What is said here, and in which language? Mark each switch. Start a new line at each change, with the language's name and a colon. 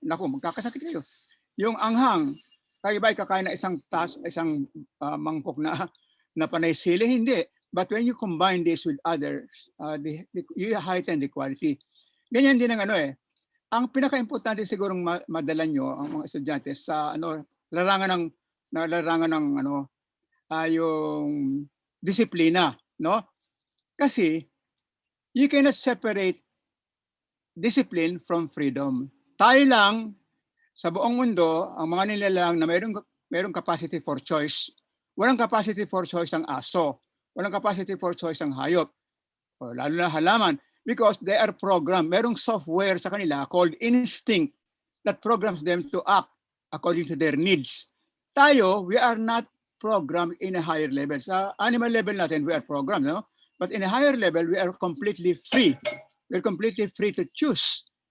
Filipino: Naku, magkakasakit kayo. Yung anghang, kayo ba kakain ng isang mangkok na panay sili? Hindi.
English: But when you combine this with others, you heighten the quality.
Filipino: Ganyan din ang ang pinaka-importante sigurong madala nyo ang mga estudyante sa larangan ng yung disiplina, no?
English: Kasi you cannot separate discipline from freedom.
Filipino: Tayo lang sa buong mundo ang mga nilalang na mayroong capacity for choice. Walang capacity for choice ang aso. Walang capacity for choice ang hayop. O, lalo na halaman.
English: Because they are programmed.
Filipino: Merong software sa kanila
English: called instinct that programs them to act according to their needs. Tayo, we are not programmed in a higher level.
Filipino: Sa animal level natin,
English: we are programmed, no? But in a higher level, we are completely free. We're completely free to choose.